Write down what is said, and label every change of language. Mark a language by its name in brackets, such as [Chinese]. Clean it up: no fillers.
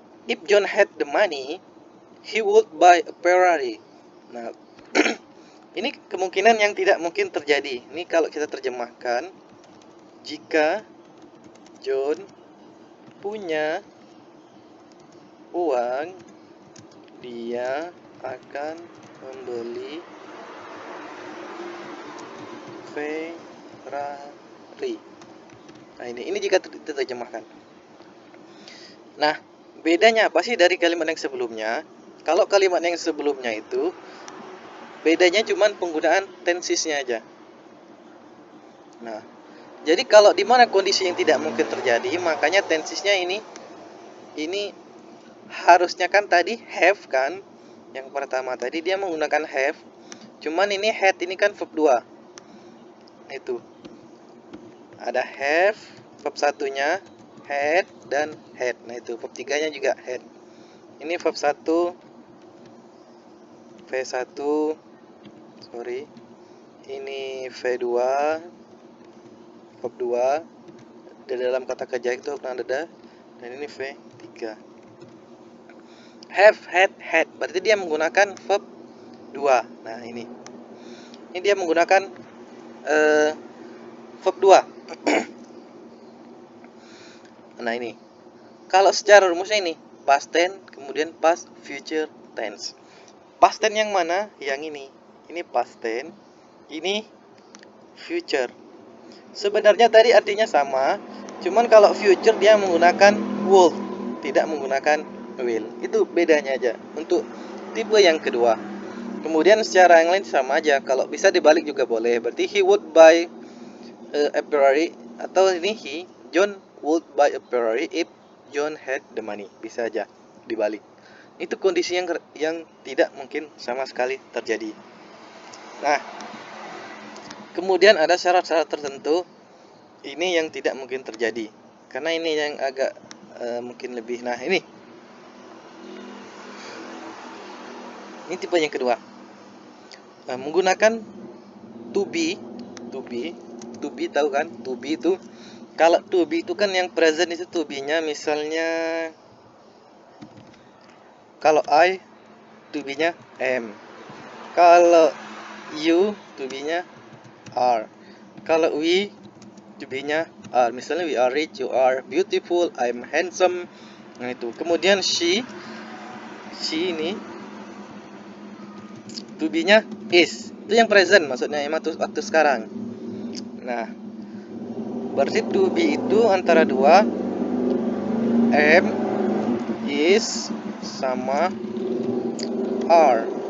[English] If John had the money, he would buy a Ferrari. [Indonesian] Nah, ini kemungkinan yang tidak mungkin terjadi. Ini kalau kita terjemahkan, jika John punya uang, dia akan membeli Ferrari. Nah, ini jika diterjemahkan. Nah, bedanya apa sih dari kalimat yang sebelumnya? Kalau kalimat yang sebelumnya itu bedanya cuma penggunaan tensesnya aja. Nah, jadi kalau di mana kondisi yang tidak mungkin terjadi, makanya tensesnya ini harusnya kan tadi have kan. Yang pertama tadi dia menggunakan have. Cuman ini had ini kan verb 2. Itu. Ada have, verb satunya had dan had. Nah, itu verb 3-nya juga had. Ini verb 1 V1 sorry. Ini V2 verb 2. Di dalam kata kerja itu dada, dan ini V3. Have, had. Berarti dia menggunakan verb 2. Nah, ini dia menggunakan verb 2. Nah, ini. Kalau secara rumusnya ini past tense, kemudian past future tense. Past tense yang mana? Yang ini. Ini past tense, ini future. Sebenarnya tadi artinya sama, cuman kalau future dia menggunakan would, tidak menggunakan will. Itu bedanya aja untuk tipe yang kedua. Kemudian secara yang lain sama aja. Kalau bisa dibalik juga boleh. Berarti [English] he would buy a Ferrari, [Indonesian] atau ini [English] John would buy a Ferrari if John had the money. [Indonesian] Bisa aja dibalik. Itu kondisi yang tidak mungkin sama sekali terjadi. Nah, kemudian ada syarat-syarat tertentu ini yang tidak mungkin terjadi. Karena ini yang agak mungkin lebih. Nah, ini tipe yang kedua. Menggunakan to be to be, tahu kan? To be itu, kalau to be itu kan yang present itu to be-nya, misalnya kalau I to be-nya am, kalau you to be-nya are, kalau we to be-nya are. Misalnya [English] we are rich, you are beautiful, I'm handsome. [Indonesian] Nah itu. Kemudian she ini to be-nya is. Itu yang present maksudnya, emang waktu sekarang. Nah, berarti to be itu antara dua, am, is, sama are.